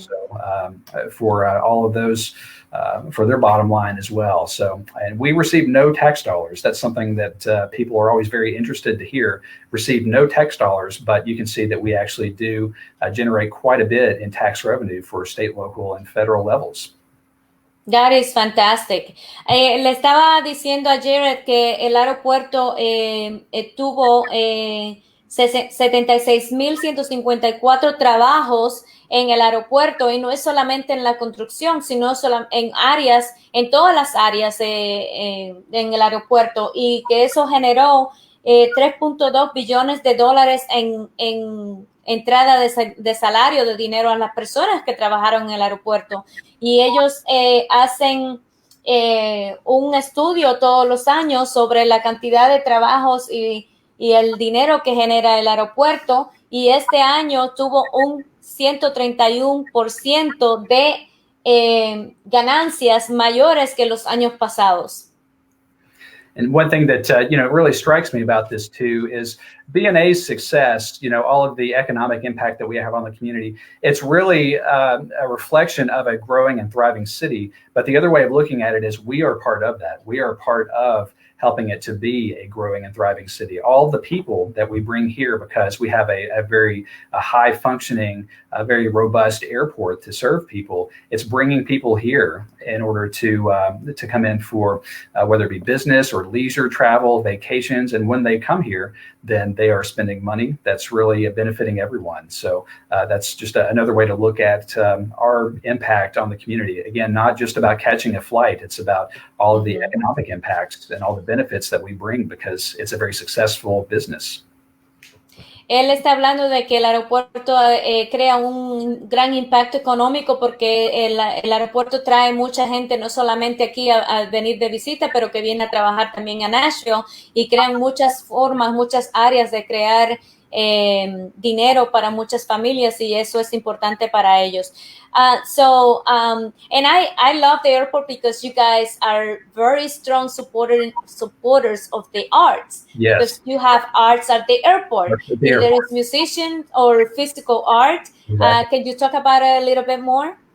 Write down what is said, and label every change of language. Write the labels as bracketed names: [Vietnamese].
[English] So for all of those, for their bottom line as well. So, and we receive no tax dollars. That's something that people are always very interested to hear. Receive no tax dollars, but you can see that we actually do generate quite a bit in tax revenue for state, local, and federal levels. That is fantastic. [Spanish] Le estaba diciendo a Jared que el aeropuerto tuvo 76,154 trabajos en el aeropuerto, y no es solamente en la construcción, sino en áreas, en todas las áreas en el aeropuerto, y que eso generó $3.2 billones en entrada de salario, de dinero a las personas que trabajaron en el aeropuerto. Y ellos hacen un estudio todos los años sobre la cantidad de trabajos y el dinero que genera el aeropuerto, y este año tuvo un 131% de ganancias mayores que los años pasados. [English] And one thing that really strikes me about this too is BNA's success. All of the economic impact that we have on the community. It's really a reflection of a growing and thriving city. But the other way of looking at it is we are part of that. We are part of helping it to be a growing and thriving city. All the people that we bring here, because we have a very high functioning, very robust airport to serve people. It's bringing people here in order to come in for whether it be business or leisure travel, vacations. And when they come here, then they are spending money that's really benefiting everyone. So that's just another way to look at our impact on the community. Again, not just about catching a flight. It's about all of the economic impacts and all the benefits that we bring because it's a very successful business. [Spanish] Él está hablando de que el aeropuerto crea un gran impacto económico porque el aeropuerto trae mucha gente, no solamente aquí a venir de visita, pero que viene a trabajar también a Nashville, y crean muchas formas, muchas áreas de crear dinero para muchas familias, y eso es importante para ellos. [English] And I love the airport because you guys are very strong supporters of the arts. Yes. Because you have arts at the airport. If there is musician or physical art, can you talk about it a little bit more?